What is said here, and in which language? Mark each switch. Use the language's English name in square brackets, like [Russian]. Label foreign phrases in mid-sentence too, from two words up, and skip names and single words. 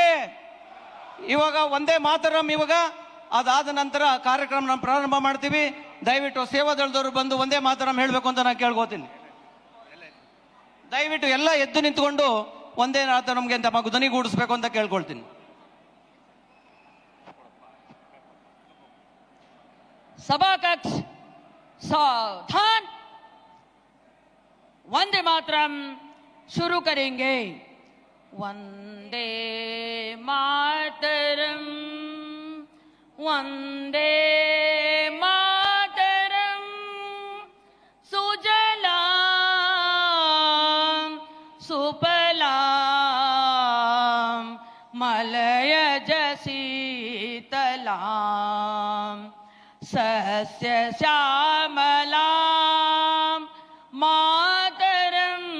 [Kannada] ಇವಾಗ ಒಂದೇ ಮಾತರಂ. ಇವಾಗ ಅದಾದ ನಂತರ ಕಾರ್ಯಕ್ರಮ ನಾವು ಪ್ರಾರಂಭ ಮಾಡ್ತೀವಿ. ದಯವಿಟ್ಟು ಸೇವಾದಳದವರು ಬಂದು ಒಂದೇ ಮಾತರಂ ಹೇಳಬೇಕು ಅಂತ ನಾನು ಕೇಳ್ಕೋತೀನಿ. ದಯವಿಟ್ಟು ಎಲ್ಲ ಎದ್ದು ನಿಂತ್ಕೊಂಡು ಒಂದೇ ಮಾತರಂಗೆ ಅಂತ ಧ್ವನಿಗೂಡಿಸ್ಬೇಕು ಅಂತ ಕೇಳ್ಕೊಳ್ತೀನಿ. [Hindi] सभा कक्ष सावधान. वंदे मातरम शुरू करेंगे. [Sanskrit] वंदे मातरम, वंदे मातरम. सुजलाम सुफलाम मलयज शीतलाम सस्य श्यामलाम मातरम.